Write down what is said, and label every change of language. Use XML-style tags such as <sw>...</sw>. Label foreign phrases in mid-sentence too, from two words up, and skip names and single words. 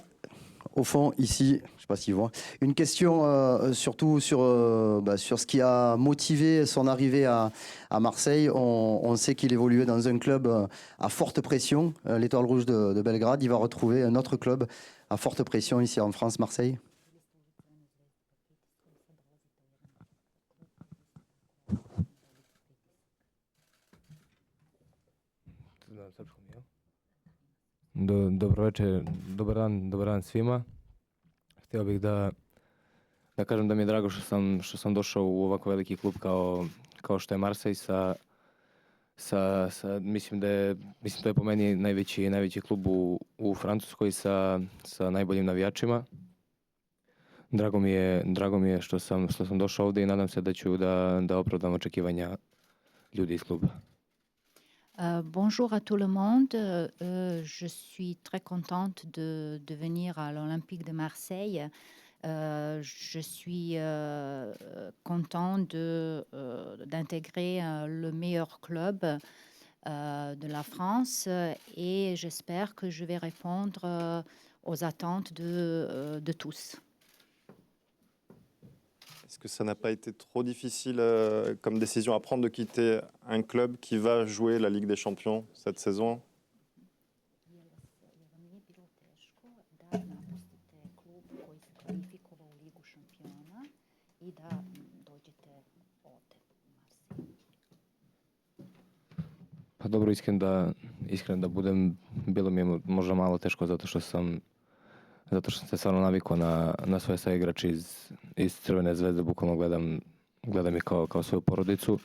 <fr>Au fond, ici, je ne sais pas s'il voit, une question surtout sur ce qui a motivé son arrivée à Marseille. On sait qu'il évoluait dans un club à forte pression, l'Étoile Rouge de Belgrade. Il va retrouver un autre club à forte pression ici en France, Marseille.</fr> <sr>Dobro večer, dobar dan svima. Htio bih da kažem da mi je drago što sam došao u ovako veliki klub kao što je Marseille mislim da je po meni najveći klub u Francuskoj sa najboljim navijačima. Drago mi je što sam došao ovdje i nadam se da ću da opravdam očekivanja ljudi iz kluba.</sr> <fr>Bonjour à tout le monde. Je suis très contente de venir à l'Olympique de Marseille. Je suis content d'intégrer le meilleur club de la France et j'espère que je vais répondre aux attentes de tous. Est-ce que ça n'a pas été trop difficile comme décision à prendre de quitter un club qui va jouer la Ligue des Champions cette saison ?</fr> <sr>Pa dobro, iskren da budem, bilo mi je možda malo teško zato što sam se stvarno navikao na svoje saigrače iz Crvene zvezde, bukvalno gledam ih kao svoju porodicu.</sr>